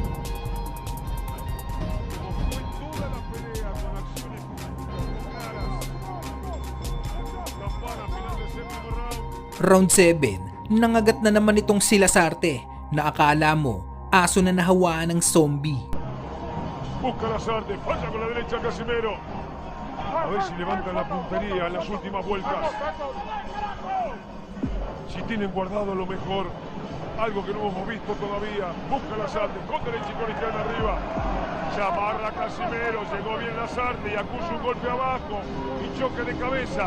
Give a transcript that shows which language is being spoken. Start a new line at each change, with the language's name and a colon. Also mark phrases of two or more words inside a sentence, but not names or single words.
Spanish: Como fue toda la pelea con acciones claras. Campana, final del séptimo round.
Filipino: Round 7, nangagat na naman itong si Lasarte na akala mo aso na nahawaan ng zombie.
Spanish: Busca Lasarte, falla con la derecha Casimiro. A ver si levantan la puntería en las últimas vueltas. Si tienen guardado lo mejor, algo que no hemos visto todavía. Busca Lasarte, con derecha y con izquierda arriba. Se amarra Casimiro, llegó bien Lasarte y acusa un golpe abajo y choque de cabeza.